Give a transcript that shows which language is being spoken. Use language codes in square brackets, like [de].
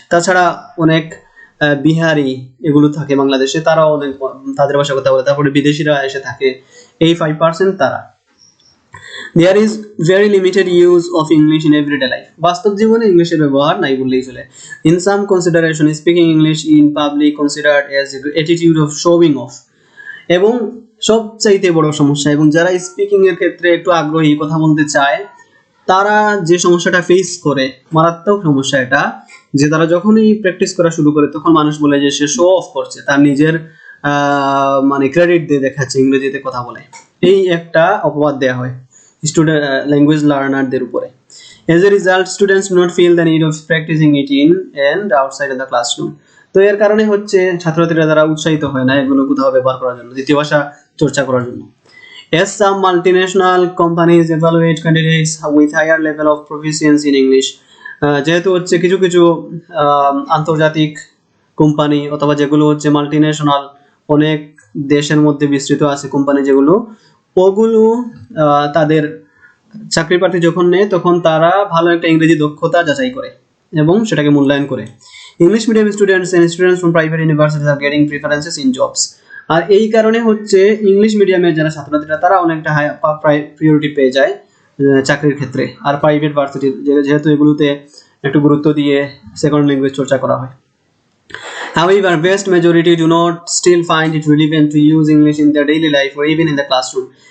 [bn] তাছাড়া অনেক বিহারি এগুলো থাকে বাংলাদেশে, তারাও অনেক তাদের ভাষা কথা বলে। তারপরে বিদেশিরা এসে থাকে, এই 5% তারা। [en] There is very limited use of English in everyday life. [bn] বাস্তব জীবনে ইংলিশের ব্যবহার নাই বললেই চলে। [en] In some consideration, speaking English in public considered as an attitude of showing off. [bn] এবং সবচাইতে বড় সমস্যা, এবং যারা স্পিকিং এর ক্ষেত্রে একটু আগ্রহী, কথা বলতে চায়, তারা যে সমস্যাটা ফেস করে, মারাত্মক সমস্যা এটা, যে তারা যখনই প্র্যাকটিস করা শুরু করে তখন মানুষ বলে যে সে শো অফ করছে, তার নিজের মানে ক্রেডিট দিয়ে দেখাচ্ছে ইংরেজিতে কথা বলে। এই একটা অপবাদ দেওয়া হয় স্টুডেন্ট ল্যাঙ্গুয়েজ লার্নারদের উপরে। [en] As a result, students do not feel the need of practicing it in and outside of the classroom. [bn] তো এর কারণে হচ্ছে ছাত্রছাত্রীরা দ্বারা উৎসাহিত হয় না এগুলো কোথাও ব্যবহার করার জন্য, দ্বিতীয় ভাষা চর্চা করার জন্য। [en] As some multinational companies evaluate candidates with higher level of proficiency in English, [bn] যেহেতু হচ্ছে কিছু কিছু আন্তর্জাতিক কোম্পানি অথবা যেগুলো হচ্ছে মাল্টিন্যাশনাল, অনেক দেশের মধ্যে বিস্তৃত আছে কোম্পানি যেগুলো, ওগুলো তাদের চাকরি প্রার্থী যখন নেয় তখন তারা ভালো একটা ইংরেজি দক্ষতা যাচাই করে এবং সেটাকে মূল্যায়ন করে। [en] English medium students and students from private universities are getting preferences in jobs. [bn] আর এই কারণে হচ্ছে ইংলিশ মিডিয়ামের যারা ছাত্রছাত্রীরা তারা অনেকটা হাই প্রায়োরিটি পেয়ে যায় চাকরির ক্ষেত্রে, আর প্রাইভেট ভার্সিটির যেহেতু এগুলোতে একটু গুরুত্ব দিয়ে সেকেন্ড ল্যাঙ্গুয়েজ চর্চা করা হয়। [en] However, vast majority do not still find it relevant to use English in their daily life or even in the classroom.